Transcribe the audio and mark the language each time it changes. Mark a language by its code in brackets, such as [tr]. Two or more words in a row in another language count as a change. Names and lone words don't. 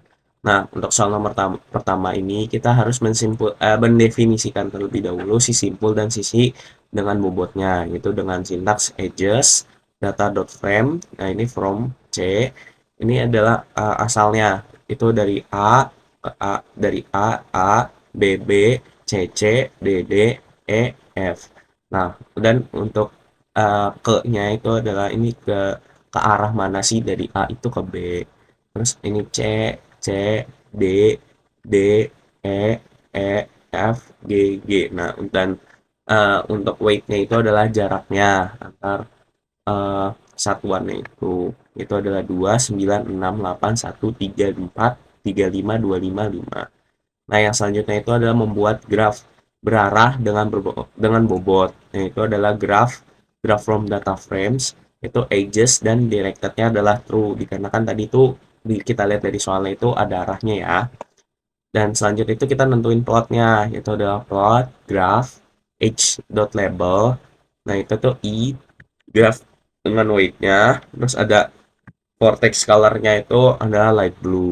[id] Nah, untuk soal nomor pertama ini kita harus mendefinisikan terlebih dahulu si simpul dan sisi dengan bobotnya, yaitu dengan sintaks [en] edges data.frame. [id] Nah, ini from C. Ini adalah asalnya itu dari A ke A, dari A, B, B, C, C, D, D, E, F. Nah, dan untuk ke-nya itu adalah ini ke arah mana sih dari A itu ke B. Terus ini C, C, D, D, E, E, F, G, G. Nah, dan untuk weight-nya itu adalah jaraknya antar eh, satuannya itu adalah 2 9 6 8 1 3 4 3 5 2 5 5. Nah, yang selanjutnya itu adalah membuat graf berarah dengan bobot. Nah, itu adalah [en] graph from data frames, [id] itu ages dan directednya adalah true dikarenakan tadi itu kita lihat dari soalnya itu ada arahnya ya. Dan selanjutnya itu kita nentuin plotnya, yaitu adalah [en] plot graph [id] h.label. Nah, itu tuh graph dengan weight-nya, terus ada [en] vortex color- [id] nya itu adalah [en] light blue.